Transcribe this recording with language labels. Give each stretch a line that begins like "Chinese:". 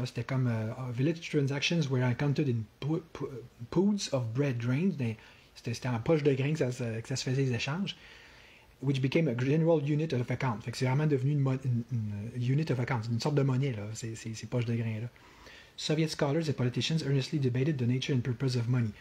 French: C'était comme
English: village transactions were accounted in poods of bread grains.
French: C'était en poche de grains que ça se faisait les échanges.
English: Which became a general unit of account.
French: Fait que c'est vraiment devenu une
English: unit of account,
French: une sorte de monnaie, là, ces poches de grains-là.
English: Soviet scholars and politicians earnestly debated the nature and purpose of money.